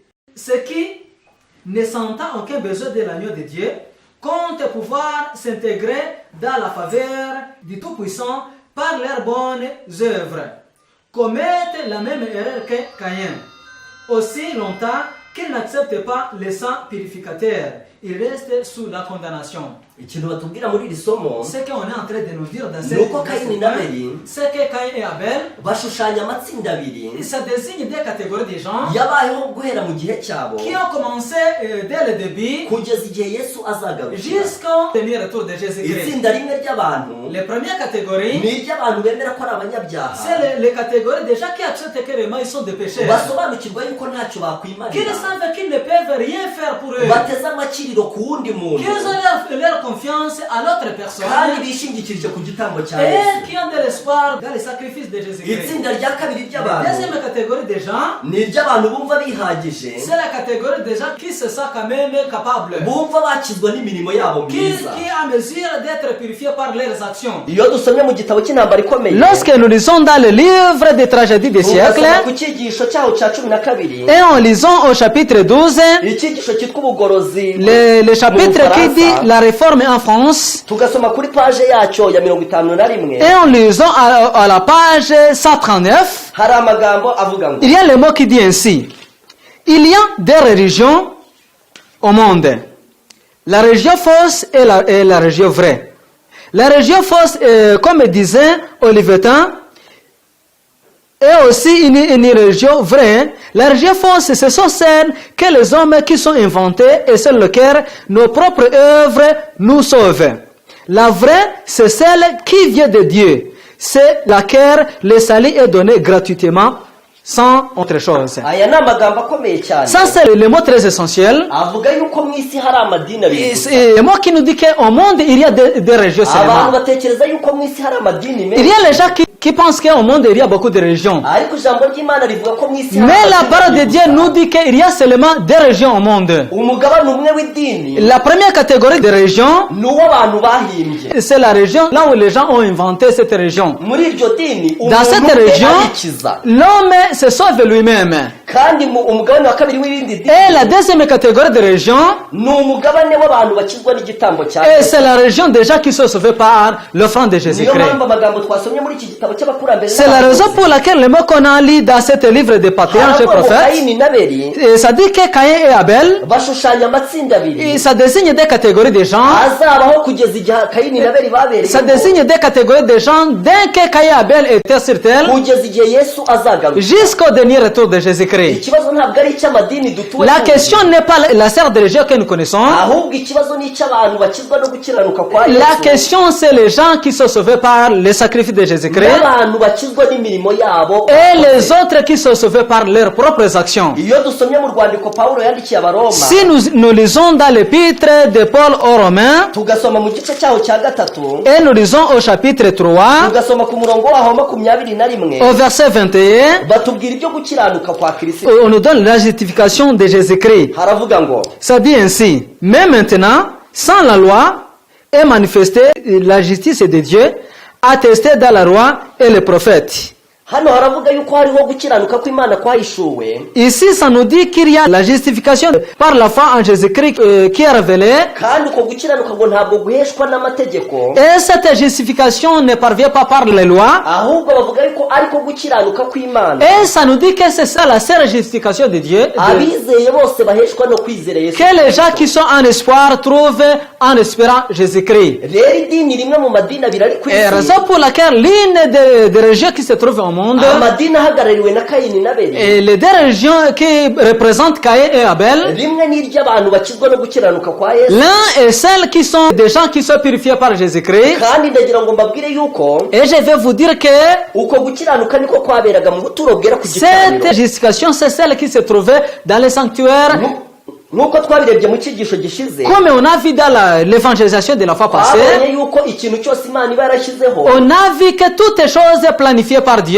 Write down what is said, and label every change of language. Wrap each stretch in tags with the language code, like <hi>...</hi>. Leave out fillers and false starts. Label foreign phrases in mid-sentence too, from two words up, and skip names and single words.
<fr>Ceux qui, ne sentant aucun besoin de l'agneau de Dieu, comptent pouvoir s'intégrer dans la faveur du Tout-Puissant par leurs bonnes œuvres, commettent la même erreur que Caïn. Aussi longtemps qu'ils n'acceptent pas le sang purificateur, ils restent sous la condamnation.</fr> <rw>ikintu batubwira muri iri somo</rw> <fr>Ce qu'on est en train de nous dire dans</fr> <rw>ni uko Kayini na Abeli</rw> <fr>c'est que Caïn et Abel,</fr> <rw>bashushanya amatsinda abiri</rw> <fr>ça désigne des catégories de gens</fr> <rw>yabayeho guhera mu gihe cyabo</rw> <fr>qui ont commencé dès le début</fr> <rw>kugeza igihe Yesu azagarukira.</rw> <fr>jusqu'au dernier retour de Jésus-Christ.</fr> <rw>itsinda rimwe ry'abantu</rw> <fr>Les premières catégories,</fr> <rw>ni iry'abantu bemera ko ari abanyabyaha,</rw> <fr>c'est les catégories des gens qui acceptent que vraiment ils sont des pécheurs,</fr> <rw>basobanukirwa yuko ntacyo</rw> <fr>qu'ils</fr> <rw>bakwimarira,</rw> <fr>savent qu'ils ne peuvent rien faire pour eux,</fr> <rw>bateze amakiriro ku wundi muntu,</rw> <fr>qu'ils ont leur confiance à l'autre personne</fr> <rw>kandi bishingikirije ku gitambo cya</rw> <fr>et</fr> <rw>Yesu.</rw> <fr>qui ont de l'espoir dans le sacrifice de Jésus-Christ.</fr> <rw>Itsinda rya kabiri</rw> <fr>La</fr> <rw>ry'abantu</rw> <fr>deuxième catégorie de gens,</fr> <rw>ni iry'abantu bumva bihagije,</rw> <fr>c'est la catégorie des gens qui se sentent quand même capables,</fr> <rw>bumva bakizwa n'imirimo yabo</rw> <fr>qui</fr> <rw>myiza.</rw> <fr>est en mesure d'être purifiés par leurs actions.</fr> <rw>Iyo dusomye mu gitabo cy'intambara ikomeye,</rw> <fr>Lorsque nous lisons dans le livre des tragédies des siècles,</fr> <rw>tugasoma ku cyigisho cyaho cya 12,</rw> <fr>et en lisant au chapitre 12,</fr> <rw>icyigisho cyitwa ubugorozi</rw> <fr>le chapitre</fr> <rw>mu</rw> <fr>qui dit</fr> <rw>Bufaransa,</rw> <fr>la réforme en France,</fr> <rw>tugasoma kuri page yacyo ya 51,</rw> <fr>et en lisant à la page 139,</fr> <rw>hari amagambo avuga ngo</rw> <fr>il y a le mot qui dit ainsi: il y a des religions au monde, la religion fausse et la religion vraie. La religion fausse, comme disait Olivetin, est aussi une religion vraie. La religion fausse, ce sont celles que les hommes qui sont inventés et sur lesquelles nos propres œuvres nous sauvent. La vraie, c'est celle qui vient de Dieu. C'est laquelle le salut est donné gratuitement, sans autre chose.</fr> <rw>aya ni amagambo akomeye cyane.</rw> <fr>Ça, c'est le mot très essentiel.</fr> <rw>Avuga yuko mu isi hari amadini abiri gusa.</rw> <fr>Et le mot qui nous dit qu'au monde, il y a des religions</fr> <rw>abantu</rw> <fr>seulement.</fr> <rw>batekereza yuko mu isi hari amadini</rw> <fr>Il y</fr> <rw>menshi,</rw> <fr>a les gens qui pensent qu'au monde, il y a beaucoup de religions.</fr> <rw>ariko ijambo ry'Imana rivuga ko mu isi hari</rw> <fr>Mais la</fr> <rw>amadini</rw> <fr>parole de</fr> <rw>abiri</rw> <fr>Dieu</fr> <rw>gusa.</rw> <fr>nous dit qu'il y a seulement des religions au monde.</fr> <rw>umugabane umwe w'idini</rw> <fr>La première catégorie de religions,</fr> <rw>ni uw'abantu bahimbye.</rw> <fr>c'est la région là où les gens ont inventé cette religion.</fr> <rw>muri iryo dini</rw> <fr>Dans cette</fr> <rw>umuntu ubwe</rw> <fr>région,</fr> <rw>arikiza,</rw> <fr>l'homme se sauve lui-même.</fr> <rw>kandi umugabane wa kabiri w'irindi dini</rw> <fr>Et la deuxième catégorie de religions,</fr> <rw>ni umugabane w'abantu bakizwa n'igitambo cya</rw> <fr>et</fr> <rw>Yesu.</rw> <fr>c'est la région des gens qui sont sauvés par l'offrande de</fr> <rw>niyo</rw> <fr>Jésus-Christ.</fr> <rw>mpamvu amagambo twasomye muri iki gitabo cy'abakurambere</rw> <fr>C'est la raison pour laquelle le mot qu'on a lu dans ce livre des patriarches et</fr> <rw>haravuga ngo</rw> <fr>prophètes,</fr> <rw>Kayini n'Abeli</rw> <fr>et ça dit que Caïn et Abel,</fr> <rw>bashushanya amatsinda abiri</rw> <fr>et ça désigne des catégories de gens,</fr> <rw>azabaho kugeza igihe Kayini n'Abeli</rw> <fr>ça</fr> <rw>babereye</rw> <fr>désigne des catégories de gens dès que Caïn et Abel étaient sur terre,</fr> <rw>kugeza igihe Yesu azagaruka.</rw> <fr>jusqu'au dernier retour de Jésus-Christ.</fr> <rw>ikibazo ntabwo ari icy'amadini dutuwe</rw> <fr>La question n'est pas la sœur de religion que nous connaissons.</fr> <rw>ahubwo ikibazo ni icy'abantu bakizwa no gukiranuka kwa</rw> <fr>La</fr> <rw>Yesu</rw> <fr>question, c'est les gens qui sont sauvés par le sacrifice de Jésus-Christ</fr> <rw>n'abantu bakizwa n'imirimo yabo</rw> <fr>et les autres qui sont sauvés par leurs propres actions.</fr> <rw>iyo dusomye mu rwandiko Pawulo yandikiye Abaroma</rw> <fr>Si nous lisons dans l'épître de Paul aux Romains,</fr> <rw>tugasoma mu gice cyaho cya gatatu</rw> <fr>et nous lisons au chapitre 3,</fr> <rw>tugasoma ku murongo waho 21</rw> <fr>au verset 21,</fr> <rw>batubwira ibyo gukiranuka kwa Kristo.</rw> <fr>on nous donne la justification de Jésus-Christ.</fr> <rw>haravuga ngo</rw> <fr>Ça dit ainsi: mais maintenant, sans la loi, est manifestée la justice de Dieu, attestée dans la loi et les prophètes.</fr> <rw>hano haravuga yuko hariho gukiranuka kw'Imana kwahishuwe,</rw> <fr>Ici, ça nous dit qu'il y a la justification par la foi en Jésus-Christ qui est révélée.</fr> <rw>kandi uko gukiranuka ngo ntabwo guheshwa n'amategeko,</rw> <fr>Et cette justification ne parvient pas par les lois.</fr> <rw>ahubwo bavuga yuko ariko gukiranuka kw'Imana</rw> <fr>Et ça nous dit que c'est ça la seule justification de Dieu.</fr> <rw>abizeye bose baheshwa no kwizera Yesu.</rw> <fr>Que les gens qui sont en espoir trouvent en espérant Jésus-Christ.</fr> <rw>rero idini rimwe mu madini abiri ari ku</rw> <fr>Et</fr> <rw>isi,</rw> <fr>raison pour laquelle l'une des régions qui se trouvent au monde,</fr> <rw>amadini ahagarariwe na Kayini n'Abeli,</rw> <fr>et les deux régions qui représentent Caïn et Abel,</fr> <rw>rimwe ni iry'abantu bakizwa no gukiranuka kwa Yesu,</rw> <fr>l'un est celle qui sont des gens qui sont purifiés par Jésus-Christ.</fr> <rw>kandi ndagira ngo mbabwire yuko</rw> <fr>Et je vais vous dire que</fr> <rw>uko gukiranuka niko kwaberaga mu buturo bwera ku gicaniro.</rw> <fr>cette justification, c'est celle qui se trouvait dans les sanctuaires.</fr> <rw>Nuko twabirebye mu cyigisho gishize,</rw> <fr>Comme on a vu dans l'évangélisation de la fois passée,</fr> <rw>twabonye yuko ikintu cyose Imana iba yarashyizeho,</rw> <fr>on a vu que toutes les choses planifiées par Dieu,</fr>